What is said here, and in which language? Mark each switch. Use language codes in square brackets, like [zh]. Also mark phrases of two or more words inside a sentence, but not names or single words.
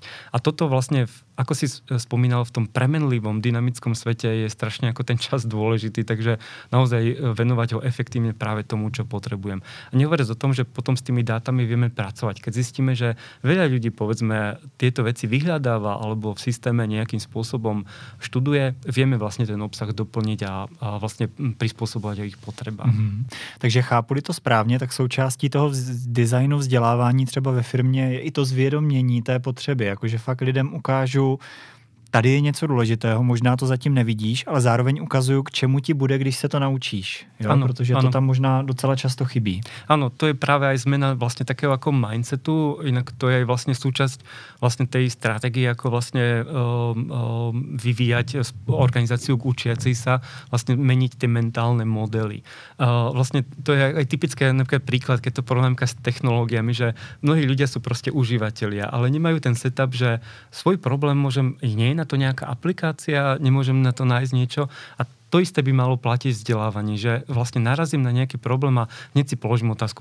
[sk] A toto vlastne, ako si spomínal, v tom premenlivom, dynamickom svete je strašne ako ten čas dôležitý, takže naozaj venovať ho efektívne práve tomu, čo potrebujem. A nehovoriac o tom, že potom s tými dátami vieme pracovať. Keď zistíme, že veľa ľudí, povedzme, tieto veci vyhľadáva alebo v systéme nejakým spôsobom študuje, vieme vlastne ten obsah doplniť a vlastne prispôsobovať o ich potrebách. [cs] Takže chápu-li to správně, tak součástí toho designu vzdělávání třeba ve firmě je i to zvědomění té potřeby, jakože fakt lidem ukážu tady je něco důležitého, možná to zatím nevidíš, ale zároveň ukazuju, k čemu ti bude, když se to naučíš. Jo? Ano, protože to tam možná docela často chybí. [sk] Áno, to je práve aj zmena vlastne takého ako mindsetu, inak to je aj vlastne súčasť vlastne tej stratégie, ako vlastne vyvíjať organizáciu k učiacej sa, vlastne meniť tie mentálne modely. Vlastne to je aj typické napríklad príklad, keď to porovnám s technológiami, že mnohí ľudia sú proste užívateľia, ale nemajú ten setup, že svoj problém môžem, nie je na to nejaká aplikácia, nemôžem na to nájsť niečo a to isté by malo platiť vzdelávaní, že vlastne narazím na nejaký problém a hneď si položím otázku.